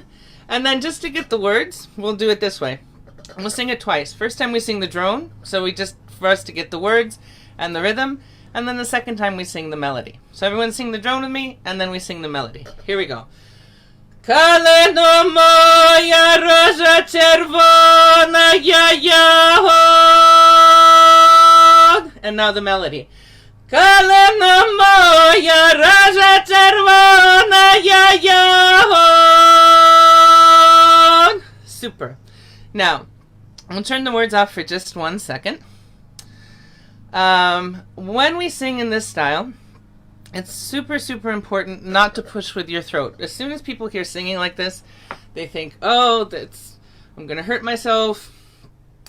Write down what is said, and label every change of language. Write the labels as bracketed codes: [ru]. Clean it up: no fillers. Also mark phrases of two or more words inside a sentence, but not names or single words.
[en] And then just to get the words, we'll do it this way. We'll sing it twice. First time we sing the drone, for us to get the words and the rhythm. And then the second time we sing the melody. So everyone sing the drone with me, and then we sing the melody. Here we go. [uk] Калино моя рожа червоная ягод. [en] And now the melody. [uk] Калино моя рожа червоная ягод. [en] Super. Now, I'll turn the words off for just 1 second. When we sing in this style, it's super, super important not to push with your throat. As soon as people hear singing like this, they think, oh, I'm going to hurt myself.